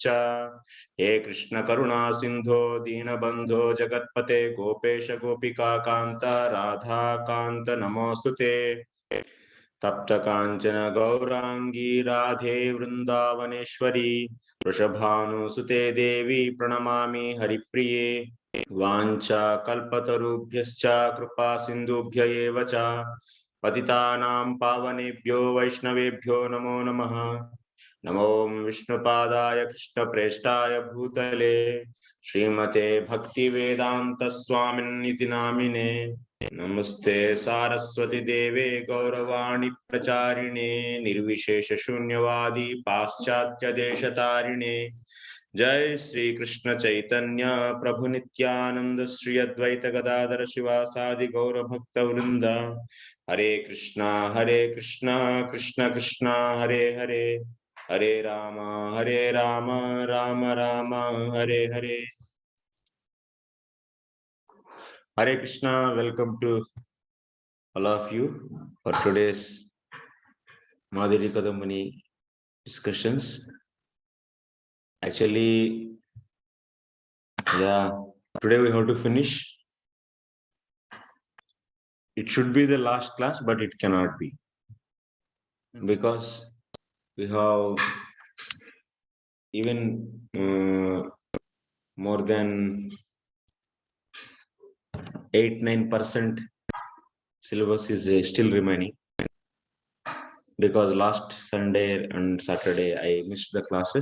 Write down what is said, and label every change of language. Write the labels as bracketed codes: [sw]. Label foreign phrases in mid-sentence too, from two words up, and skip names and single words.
[sa] హే కృష్ణ కరుణా సింధో దీనబంధో జగత్పతే గోపేశ గోపికా కాంత రాధా కాంత నమోస్తుతే. తప్త కాంచన గౌరాంగీ రాధే వృందావనేశ్వరి వృషభానుసుతే దేవి ప్రణమామి హరిప్రియే. వాంఛా కల్పతరుభ్యశ్చ కృపా సింధుభ్య ఏవ చ పతితానాం పావనేభ్యో వైష్ణవేభ్యో నమో నమః. నమో విష్ణుపాదాయ కృష్ణప్రేష్టాయ భూతలే శ్రీమతే భక్తి వేదాంత స్వామిన్నితి నామినే. నమస్తే సారస్వతి దేవే గౌరవాణి ప్రచారిణే నిర్విశేష శూన్యవాది పాశ్చాత్య దేశతారిణే. జై శ్రీ కృష్ణ చైతన్య ప్రభు నిత్యానంద శ్రీ అద్వైత గదాధర శివాసాది గౌర భక్త వృంద. హరే కృష్ణ కృష్ణ కృష్ణ హరే హరే, హరే రామ రామ రామ హరే హరే. [en] Hare Krishna, welcome to all of you for today's Mādhurya Kādambinī discussions. Actually, today we have to finish. It should be the last class, but it cannot be, because we have even more than 8-9% syllabus is still remaining, because last Sunday and Saturday I missed the classes.